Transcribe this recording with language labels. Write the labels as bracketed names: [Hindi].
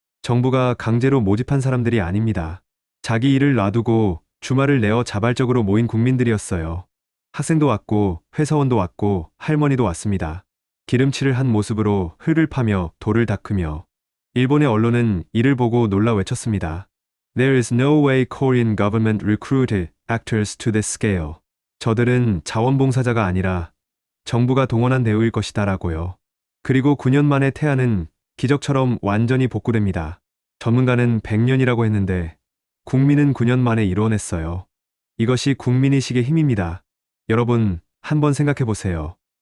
[Korean] 정부가 강제로 모집한 사람들이 아닙니다. 자기 일을 놔두고 주말을 내어 자발적으로 모인 국민들이었어요. 학생도 왔고 회사원도 왔고 할머니도 왔습니다. 기름칠을 한 모습으로 흙을 파며 돌을 닦으며 일본의 언론은 이를 보고 놀라 외쳤습니다. [English] There is no way Korean government recruited actors to this scale. [Korean] 저들은 자원봉사자가 아니라 정부가 동원한 대우일 것이다 라고요. 그리고 9년 만에 태안은 기적처럼 완전히 복구됩니다. 전문가는 100년이라고 했는데 국민은 9년 만에 이루어냈어요. 이것이 국민의식의 힘입니다. 여러분, 한번 생각해 보세요.